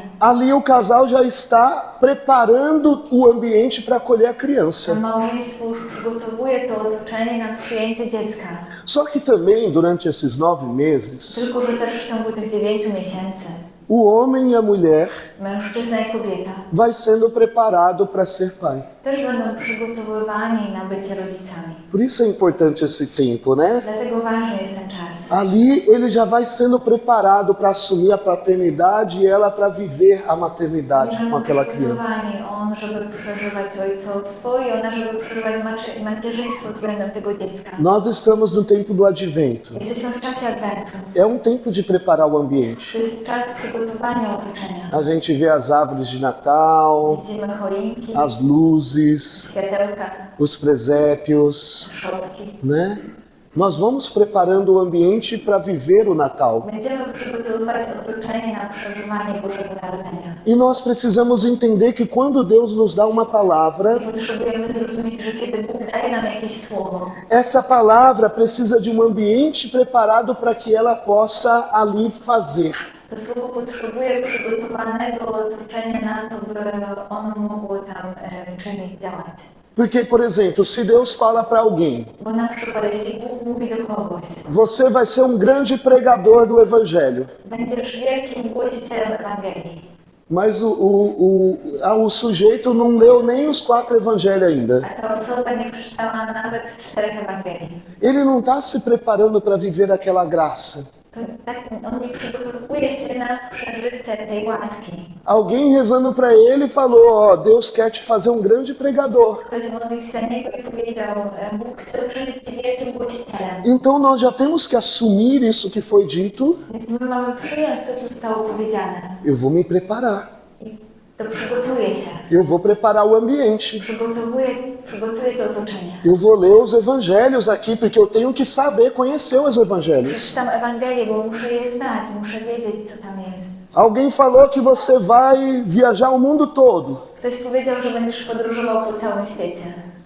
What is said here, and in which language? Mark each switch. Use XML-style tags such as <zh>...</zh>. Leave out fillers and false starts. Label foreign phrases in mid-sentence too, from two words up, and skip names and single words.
<pt>ali o casal já está preparando o ambiente para acolher a criança.</pt> <pl>małżeństwo już przygotowuje to otoczenie na przyjęcie dziecka.</pl> <pt>Só que também, durante esses 9 meses,</pt> <pl>Tylko, że też w ciągu tych 9 miesięcy</pl> <pt>o homem e a mulher</pt> <pl>mężczyzna i kobieta</pl> <pt>vai sendo preparado para ser pai.</pt> <pl>też będą przygotowywani na bycie rodzicami.</pl> <pt>Por isso é importante esse tempo, né?</pt> <pl>Dlatego ważny jest ten czas.</pl> <pt>Ali ele já vai sendo preparado para assumir a paternidade e ela para viver a maternidade com</pt> <pl>Będą</pl> <pt>aquela criança.</pt> <pl>przygotowani on, żeby przeżywać ojcostwo i ona, żeby przeżywać macierzyństwo względem tego dziecka.</pl> <pt>Nós estamos no tempo do advento.</pt> <pl>Jesteśmy w czasie Adwentu.</pl> <pt>É um tempo de preparar o ambiente.</pt> <pl>To jest czas przygotowania otoczenia.</pl> <pt>A gente vê as árvores de Natal,</pt> <pl>Widzimy choinki,</pl> <pt>as luzes,</pt> <pl>światełka,</pl> <pt>os presépios,</pt> <pl>szopki.</pl> <pt>né? Nós vamos preparando o ambiente para viver o Natal.</pt> <pl>Będziemy przygotowywać otoczenie na przeżywanie Bożego Narodzenia.</pl> <pt>E nós precisamos entender que quando Deus nos dá uma palavra,</pt> <pl>I potrzebujemy zrozumieć, że kiedy Bóg daje nam jakieś słowo,</pl> <pt>essa palavra precisa de um ambiente preparado para que ela possa ali fazer.</pt> <pl>to słowo potrzebuje przygotowanego otoczenia na to, by ono mogło tam czynić, działać.</pl> <pt>Porque, por exemplo, se Deus fala para alguém,</pt> <pl>Bo na przykład jeśli Bóg mówi do kogoś,</pl> <pt>você vai ser um grande pregador do Evangelho,</pt> <pl>będziesz wielkim głosicielem Ewangelii,</pl> <pt>mas o sujeito não leu nem os 4 evangelhos ainda.</pt> <pl>a ta osoba nie przeczytała nawet 4 Ewangelii,</pl> <pt>Ele não está se preparando para viver aquela graça.</pt> <pl>to tak on nie przygotowuje się na przeżycie tej łaski.</pl> <pt>Alguém rezando para ele falou, ó, Deus quer te fazer um grande pregador.</pt> <pl>Ktoś modlił się za niego i powiedział, Bóg chce uczynić cię wielkim głosicielem.</pl> <pt>Então nós já temos que assumir isso que foi dito.</pt> <pl>Więc my mamy przyjąć to, co zostało powiedziane.</pl> <pt>Eu vou me preparar.</pt> <pl>I to przygotuje się.</pl> <pt>Eu vou preparar o ambiente.</pt> <pl>Przygotuje to otoczenie.</pl> <pt>Eu vou ler os evangelhos aqui, porque eu tenho que saber conhecer os evangelhos.</pt> <pl>Przeczytam Ewangelię, bo muszę je znać, muszę wiedzieć, co tam jest.</pl> <pt>Alguém falou que você vai viajar o mundo todo.</pt> <pl>Ktoś powiedział, że będziesz podróżował po całym świecie.</pl>